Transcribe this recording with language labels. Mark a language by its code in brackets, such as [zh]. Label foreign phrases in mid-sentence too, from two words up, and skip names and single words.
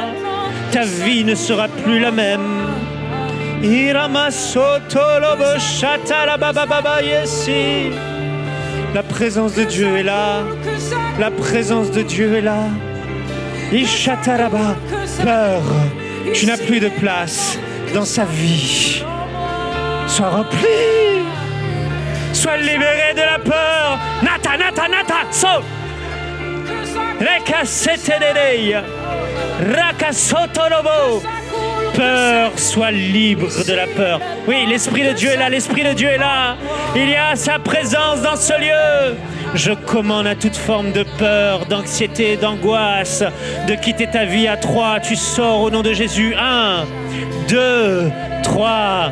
[fr] Ta vie ne sera plus la même. La présence de Dieu est là. La présence de Dieu est là. Ishataraba. Peur, tu n'as plus de place dans sa vie. Sois rempli. Sois libéré de la peur. Nata, nata, nata. So. Reka setenei. Raka sotorobo. Peur, sois libre de la peur. Oui, l'Esprit de Dieu est là, l'Esprit de Dieu est là. Il y a sa présence dans ce lieu. Je commande à toute forme de peur, d'anxiété, d'angoisse, de quitter ta vie à 3. Tu sors au nom de Jésus. 1, 2, 3.